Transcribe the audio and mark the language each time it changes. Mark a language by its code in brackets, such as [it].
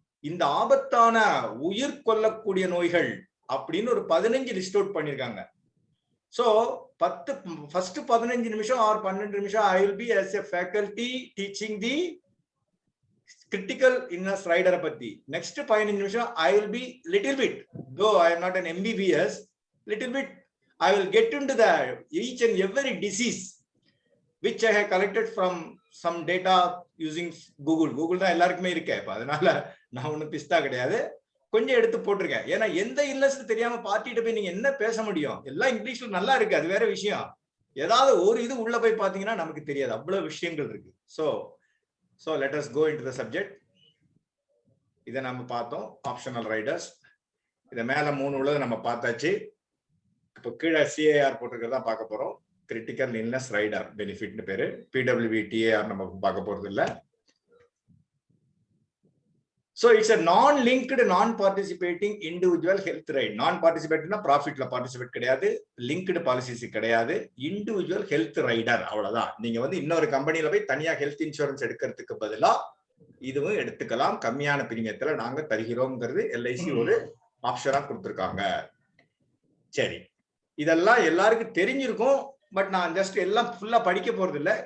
[ta] இந்த ஆபத்தான உயிர் கொல்லக்கூடிய நோய்கள் அப்படின்னு ஒரு 15 லிஸ்ட் அவுட் பண்ணிருக்காங்க. [en] So first 15 நிமிஷம் or 12 நிமிஷம் I will be as a faculty teaching the critical illness rider பத்தி. Next 15 நிமிஷம் I will be little bit, though I am not an MBBS, little bit I will get into the each and every disease which I have collected from some data using Google [ta] தான் எல்லாருக்குமே இருக்கே. அதனால நான் ஒன்னும் பிஸ்தா கிடையாது, கொஞ்சம் எடுத்து போட்டிருக்கேன். ஏன்னா எந்த இல்லஸ் தெரியாம பார்ட்டிட்ட போய் நீங்க என்ன பேச முடியும்? எல்லாம் இங்கிலீஷ்ல நல்லா இருக்கு, அது வேற விஷயம். ஏதாவது ஒரு இது உள்ள போய் பாத்தீங்கன்னா நமக்கு தெரியாது, அவ்வளவு விஷயங்கள் இருக்கு. [en] So let us go into the subject. [ta] இதை நம்ம பார்த்தோம், ஆப்ஷனல் ரைடர்ஸ். இதை மேல 3 உள்ளது நம்ம பார்த்தாச்சு. இப்போ கீழே சிஏஆர் போட்டிருக்கிறதா பார்க்க போறோம். கிரிட்டிக்கல் இல்னஸ் ரைடர் பெனிஃபிட்னு பேரு. பிடபிள்யூபிடிஏஆர் நம்ம பார்க்க போறது இல்லை. [en] So it's a non-linked, non-participating individual health ride. Non-participating profitல participate கிடையாது, linked policies கிடையாது, individual health rider அவ்வளவுதான். [ta] நீங்க வந்து இன்னொரு கம்பெனில போய் தனியா ஹெல்த் இன்சூரன்ஸ் எடுக்கிறதுக்கு பதிலா இதுவும் எடுத்துக்கலாம். கம்மியான பிரீமியத்துல நாங்க தருகிறோம்ங்கிறது எல்ஐசி ஒரு ஆப்ஷனா கொடுத்திருக்காங்க. சரி, இதெல்லாம் எல்லாருக்கும் தெரிஞ்சிருக்கும். பட் நான் ஜஸ்ட் எல்லாம் ஃபுல்லா படிக்க போறது இல்ல.